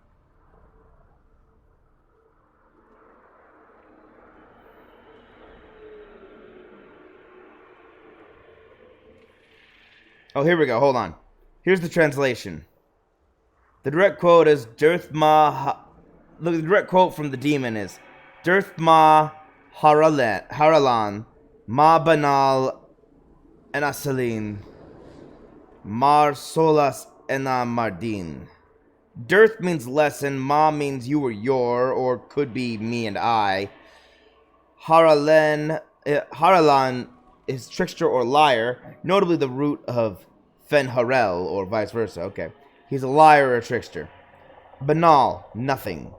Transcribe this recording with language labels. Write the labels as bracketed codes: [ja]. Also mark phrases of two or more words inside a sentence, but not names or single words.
[en] Oh, here we go. Hold on. Here's the translation. The direct quote is the direct quote from the demon is Dirthma Haralan Ma Banal Enasalin Mar Solas Ena Mardin. Dirth means lesson, Ma means you or your, or could be me and I. Haralan is trickster or liar, notably the root of Fen Harel, or vice versa. Okay. He's a liar or a trickster. Banal, nothing.